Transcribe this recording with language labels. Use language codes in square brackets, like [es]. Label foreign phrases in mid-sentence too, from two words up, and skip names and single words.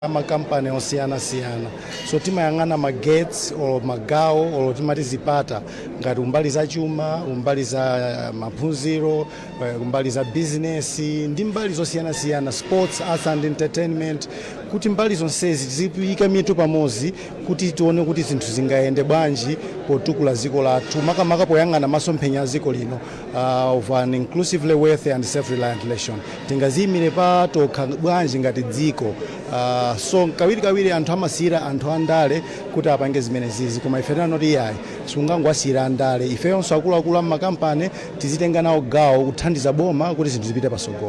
[ny] makampani osiyana-siyana so timayang'ana magates or magawo or timati zipata ngati umbali za chuma, umbali za maphunziro, umbali za business ndi mbali zosiyana-siyana, [en] sports, arts and entertainment, [ny] kuti mbali zonsezi zipika mitu pamozi kuti tione kuti zinthu zingayende bwanji potukula ziko lathu makamaka poyang'ana masomphenya ziko lino [en] of an inclusively wealthy and self-reliant nation. [ny] Tingazimire patokha bwanji ngati dziko so kawiri anthu amasira anthu andale kuti apange zimenezi koma ife tanoti yayi sungangwasira andale ifeyonso akuluakulu amakampani tizitenga nawo gawo kuthandiza boma kuti zinthu zipite pasogolo.